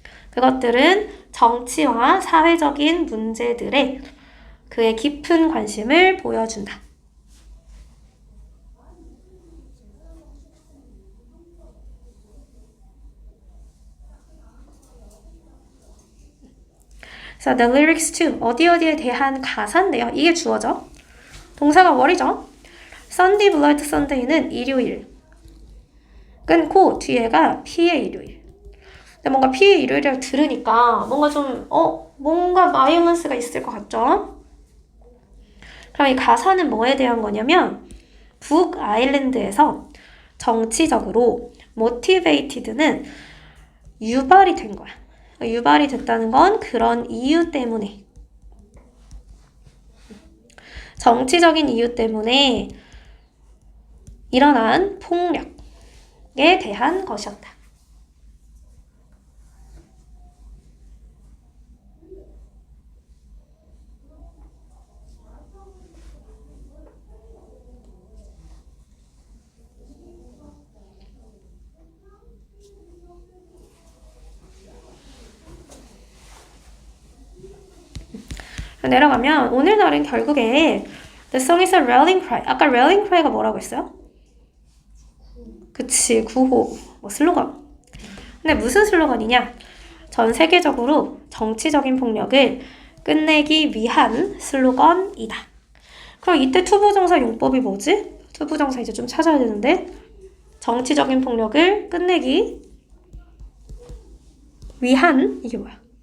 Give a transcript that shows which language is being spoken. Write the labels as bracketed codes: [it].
[ko] 그것들은 정치와 사회적인 문제들에 그의 깊은 관심을 보여준다. 그래서 the lyrics to 어디에 대한 가사인데요. 이게 주어져. 동사가 what이죠. Sunday Blood Sunday는 일요일. 끊고 뒤에가 피의 일요일. 근데 뭔가 피의 일요일이라고 들으니까 뭔가 좀 뭔가 바이올런스가 있을 것 같죠? 그럼 이 가사는 뭐에 대한 거냐면 북 아일랜드에서 정치적으로 motivated는 유발이 된 거야. 유발이 됐다는 건 그런 이유 때문에 정치적인 이유 때문에 일어난 폭력에 대한 것이었다. 내려가면 오늘날은 결국에 [en] The song is a rallying cry. [ko] 아까 rallying cry가 뭐라고 했어요? 그치, 구호, 뭐 슬로건. 근데 무슨 슬로건이냐? 전 세계적으로 정치적인 폭력을 끝내기 위한 슬로건이다. 그럼 이때 투부정사 용법이 뭐지? 투부정사 이제 좀 찾아야 되는데 정치적인 폭력을 끝내기 위한 이게 뭐야?